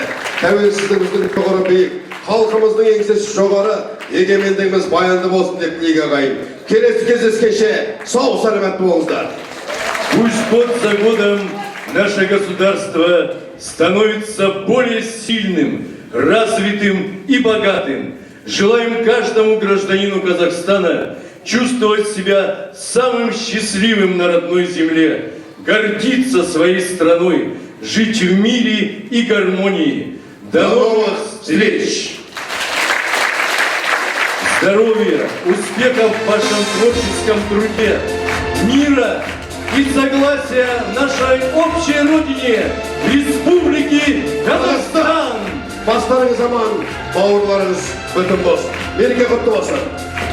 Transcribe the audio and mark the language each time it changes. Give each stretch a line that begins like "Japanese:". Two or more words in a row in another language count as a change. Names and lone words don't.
Kazakh: Тәуелсіздігіміздің тұғыры биік, халқымыздың еңсесі жоғары, егемендігіміз баянды болсын деп тілек ағайын. Келесі кездескенше сау саламат болыңыздар.
Russian: Пусть год за годом наше государство становится более сильным, развитым и богатым. Желаем каждому гражданину Казахстана чувствовать себя самым счастливым на родной земле, гордиться своей страной, жить в мире и гармонии. До новых встреч! Здоровья, успехов в вашем творческом труде, мира и согласия нашей общей родине, Республики Казахстан!
Kazakh: Бастарыңыз аман, бауырларыңыз бүтін болсын. Мереке құтты болсын.